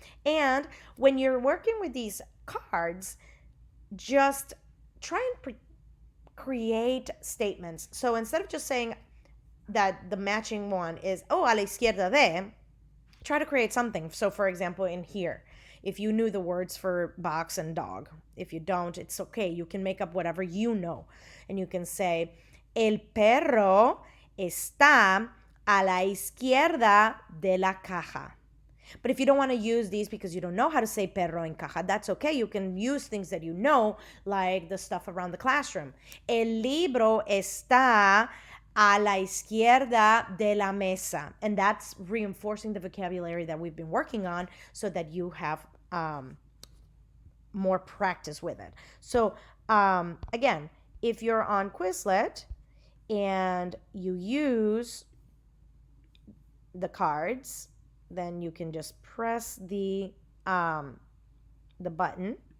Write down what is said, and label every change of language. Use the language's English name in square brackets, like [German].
[English] And when you're working with these cards, just try and create statements. So instead of just saying that the matching one is, oh, [Spanish] a la izquierda de, [English] try to create something. So for example, in here, if you knew the words for box and dog, if you don't, it's okay. You can make up whatever you know. [Spanish] And you can say, el perro está a la izquierda de la caja. [English] But if you don't want to use these because you don't know how to say [Spanish] perro en caja, [English] that's okay. You can use things that you know, like the stuff around the classroom. [Spanish] El libro está a la izquierda de la mesa. [English] And that's reinforcing the vocabulary that we've been working on so that you have more practice with it. So, again, if you're on Quizlet and you use the cards, then you can just press the button.